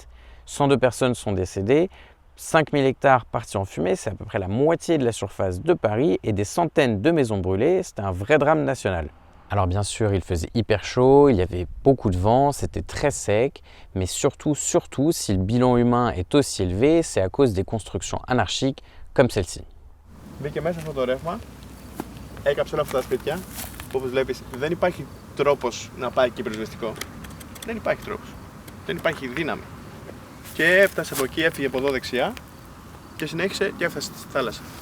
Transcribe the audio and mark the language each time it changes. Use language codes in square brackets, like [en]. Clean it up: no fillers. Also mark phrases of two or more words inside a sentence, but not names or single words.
[fr] 102 personnes sont décédées, 5000 hectares partis en fumée, c'est à peu près la moitié de la surface de Paris et des centaines de maisons brûlées. C'était un vrai drame national. Alors bien sûr, il faisait hyper chaud, il y avait beaucoup de vent, c'était très sec, mais surtout, si le bilan humain est aussi élevé, c'est à cause des constructions anarchiques comme celle-ci. [el] Μπήκε μέσα αυτό το ρεύμα, έκαψε όλα αυτά τα σπίτια. Όπως βλέπεις, δεν υπάρχει τρόπος να πάει εκεί πυροσβεστικό. Δεν υπάρχει τρόπος. Δεν υπάρχει δύναμη. Και έφτασε από εκεί, έφυγε από εδώ δεξιά και συνέχισε και έφτασε στη θάλασσα.